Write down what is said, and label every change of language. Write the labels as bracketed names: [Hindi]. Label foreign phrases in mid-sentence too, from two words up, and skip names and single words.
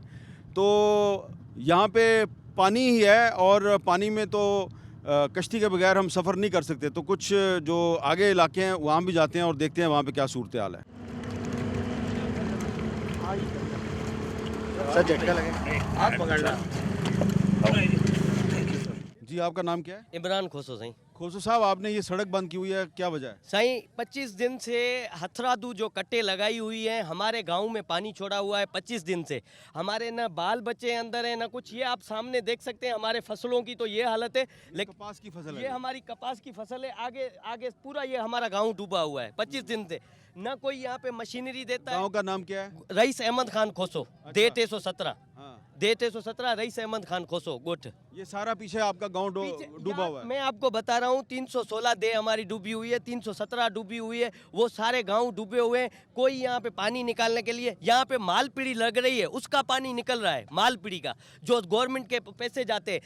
[Urdu] تو یہاں پے پانی ہی ہے، اور پانی میں تو کشتی کے بغیر ہم سفر نہیں کر سکتے. تو کچھ جو آگے علاقے ہیں وہاں بھی جاتے ہیں اور دیکھتے ہیں وہاں پے کیا صورت حال ہے. جی، آپکا نام کیا ہے? عمران کھوسو سائیں. کھوسو صاحب، آپنے یہ سڑک بند کی ہوئی ہے، کیا وجہ ہے? سائیں 25 دن سے ہتھرادو جو کٹے لگائی ہوئی ہیں، ہمارے گاؤں میں پانی چھوڑا ہوا ہے 25 دن سے. ہمارے نا بال بچے اندر ہیں نا کچھ۔ یہ آپ سامنے دیکھ سکتے ہیں ہمارے فصلوں کی تو یہ حالت ہے. लेकिन کپاس کی فصل ये है। ہماری کپاس کی فصل ہے. آگے آگے پورا یہ ہمارا گاؤں ڈوبا ہوا ہے 25 دن سے. نا کوئی یہاں پے مشینری دیتا ہے. گاؤں کا نام کیا ہے? رئیس احمد خان کھوسو، دیٹ 117, हाँ। دیٹ 117 رئیس احمد خان کھوسو گوٹھ. یہ سارا پیچھے آپکا گاؤں ڈوبا ہوا ہے. میں آپکو بتا رہا ہوں 316 دے ہماری ڈوبی ہوئی ہے، 317 ڈوبی ہوئی ہے، وہ سارے گاؤں ڈوبے ہوئے ہیں. کوئی یہاں پے پانی نکالنے کے لیے، یہاں پے مال پیڑھی لگ رہی ہے، اسکا پانی نکل رہا ہے، مال پیڑھی کا، جو گورنمنٹ کے پیسے جاتے ہیں.